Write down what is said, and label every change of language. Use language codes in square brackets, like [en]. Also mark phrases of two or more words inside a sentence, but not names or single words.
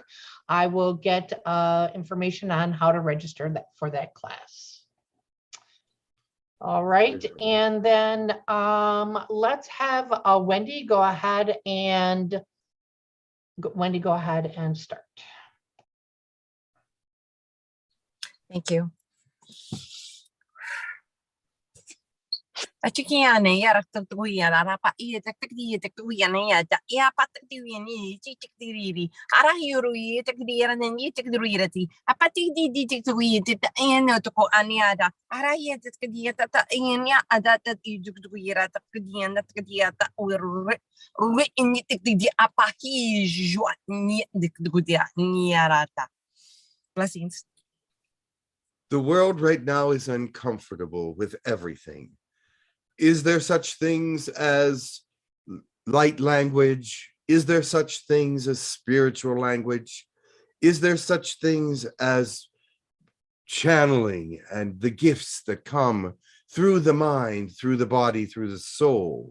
[en] I will get information on how to register for that class. All right, and then let's have Wendy go ahead and start. Thank you. Achikiane yaraktuya rapa etakti ya ya pattiani chitikiri arahiri takdiran and yitikdirati apati di tiktuit and to ko aniada arayet kadiata inya adata idukduira takdian that kadiata or written yitikdi apahi juani dikdudia niarata. Blessings. The world right now is uncomfortable with everything. Is there such things as light language? Is there such things as spiritual language? Is there such things as channeling and the gifts that come through the mind, through the body, through the soul?